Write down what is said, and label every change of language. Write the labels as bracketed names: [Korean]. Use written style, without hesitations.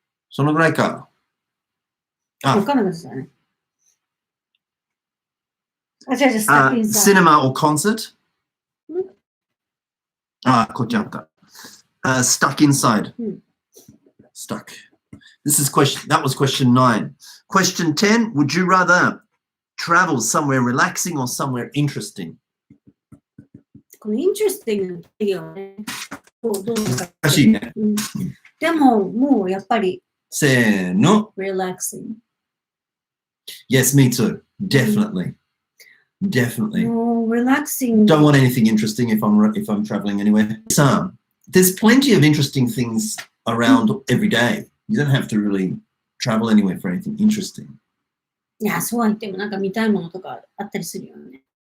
[Japanese] そのぐらいか。 [English] Cinema or concert? [Japanese] こっちあった。 [English] Stuck inside. Stuck. That was question 9. Question 10, would you rather travel somewhere relaxing or somewhere interesting? [Japanese] この interesting の定義はね、難しいね。でも、もうやっぱり、せーの。 [English] relaxing. Yes, me too. Definitely. Definitely. No, relaxing. Don't want anything interesting if I'm traveling anywhere. There's plenty of interesting things around every day. You don't have to really travel anywhere for anything interesting. [Japanese] いや、そうは言ってもなんか見たいものとかあったりするよね。